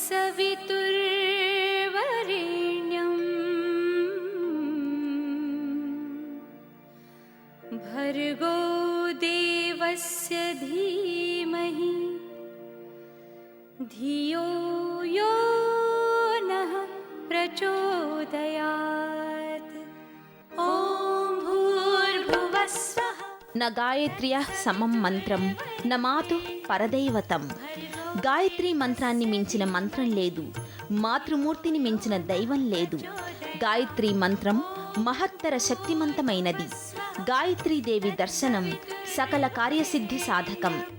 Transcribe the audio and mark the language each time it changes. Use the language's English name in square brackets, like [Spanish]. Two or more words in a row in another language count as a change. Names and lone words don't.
[Sanskrit] तत्सवितुर्वरेण्यं भर्गो देवस्य धीमहि धियो यो नः प्रचोदयात्। ॐ भूर्भुवः स्वः। न గాయత్ర్యః సమం మంత్రం న మాతుః పరదైవతం. [Telugu] గాయత్రి మంత్రాన్ని మించిన మంత్రం లేదు, మాతృమూర్తిని మించిన దైవం లేదు. గాయత్రి మంత్రం మహత్తర శక్తిమంతమైనది. గాయత్రీదేవి దర్శనం సకల కార్యసిద్ధి సాధకం.